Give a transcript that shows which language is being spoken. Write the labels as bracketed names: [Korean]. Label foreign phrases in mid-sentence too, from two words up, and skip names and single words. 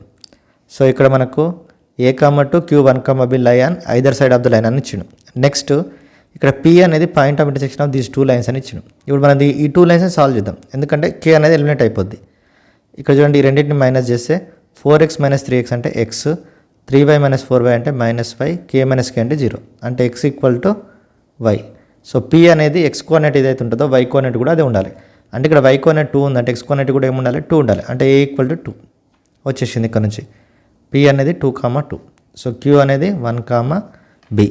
[Telugu] సో ఇక్కడ మనకు A, 2 Q1, B [English] lie on either side of the line [Telugu] అని ఇచ్చిండు. నెక్స్ట్ ఇక్కడ P అనేది [English] point of intersection of these 2 lines [Telugu] అని ఇచ్చిండు. ఇప్పుడు మనం ఈ 2 లైన్స్ సాల్వ్ చేద్దాం, ఎందుకంటే K అనేది ఎలిమినేట్ అయిపోద్ది. ఇక్కడ చూడండి, ఈ రెండింటిని మైనస్ చేస్తే 4x - 3x అంటే x, 3y - 4y అంటే -y, k - k అంటే 0 అంటే x = y. సో P అనేది x కోఆర్డినేట్ ఏదైతే ఉంటుందో y కోఆర్డినేట్ కూడా అదే ఉండాలి. అంటే ఇక్కడ y కోఆర్డినేట్ 2 ఉందంటే x కోఆర్డినేట్ కూడా ఏమి ఉండాలి 2 ఉండాలి. అంటే A = 2 వచ్చేసింది ఇక్కడ నుంచి. P అనేది 2, 2. సో Q అనేది 1, B.